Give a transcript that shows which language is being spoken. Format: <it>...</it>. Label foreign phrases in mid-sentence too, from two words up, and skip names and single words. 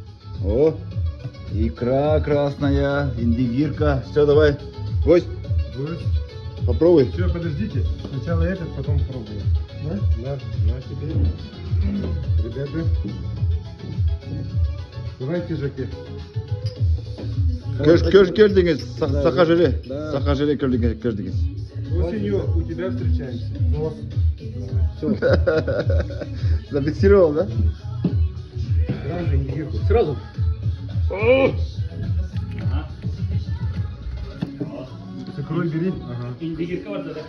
<ru>О, Икра красная, индигирка. Все, давай. Гость, попробуй. Все, подождите. Сначала этот, потом пробуем. Да? Да. На теперь. Ребята. Давайте, Жаки. Кёждингес, сахажире. Сахажире кёждингес. Осенью у тебя встречаемся. Все. Зафиксировал, да? Сразу индигирку. Сразу. Цукрой бери. Ага. Индигирка вот это.</ru>